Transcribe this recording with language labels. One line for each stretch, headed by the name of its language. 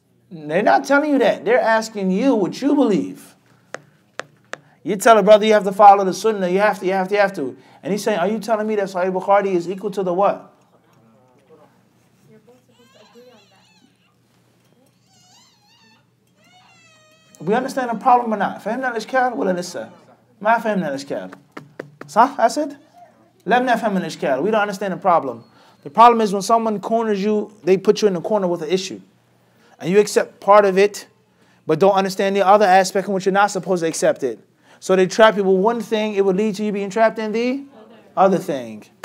English: They're not telling you that. They're asking you what you believe. You tell a brother you have to follow the sunnah. You have to. And he's saying, are you telling me that Sahih Bukhari is equal to the what? You're both supposed to agree on that. We understand the problem or not?
Arabic: فهمنا الإشكال ولا لسه؟ ما فهمنا الإشكال. صح أسد؟ لم نفهم الإشكال.
English: We don't understand the problem. The problem is when someone corners you, they put you in the corner with an issue. And you accept part of it, but don't understand the other aspect in which you're not supposed to accept it. So they trap you with one thing, it would lead to you being trapped in the other thing.